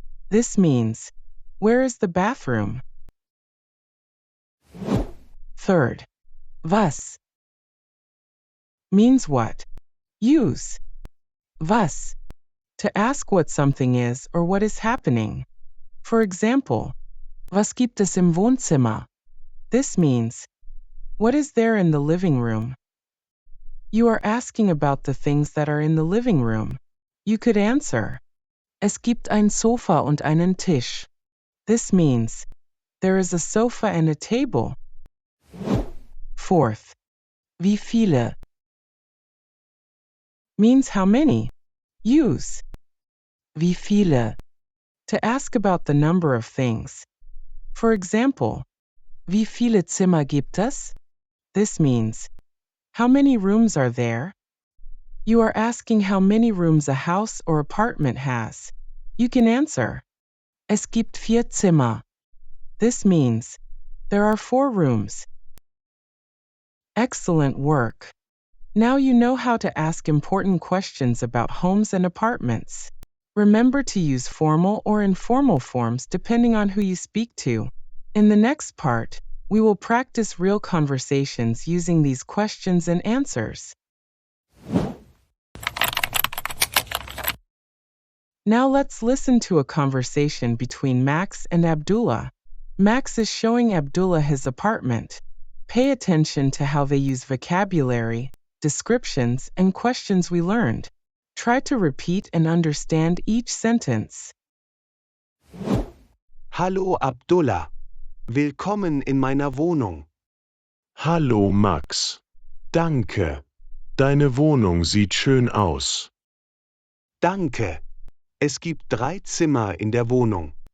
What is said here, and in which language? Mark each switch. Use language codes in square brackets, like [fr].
[en] This means, where is the bathroom? Third, was means what? Use was to ask what something is or what is happening. For example, [de] was gibt es im Wohnzimmer? [en] This means, what is there in the living room? You are asking about the things that are in the living room. You could answer, [de] es gibt ein Sofa und einen Tisch. [en] This means, there is a sofa and a table. Fourth, wie viele means how many. Use wie viele to ask about the number of things. For example, [de] wie viele Zimmer gibt es? [en] This means, how many rooms are there? You are asking how many rooms a house or apartment has. You can answer, [de] es gibt 4 Zimmer. [en] This means, there are 4 rooms. Excellent work. Now you know how to ask important questions about homes and apartments. Remember to use formal or informal forms depending on who you speak to. In the next part, we will practice real conversations using these questions and answers. Now let's listen to a conversation between Max and Abdullah. Max is showing Abdullah his apartment. Pay attention to how they use vocabulary, descriptions, and questions we learned. Try to repeat and understand each sentence. [de] Hallo Abdullah, willkommen in meiner Wohnung. Hallo Max. Danke. Deine Wohnung sieht schön aus. Danke. Es gibt 3 Zimmer in der Wohnung.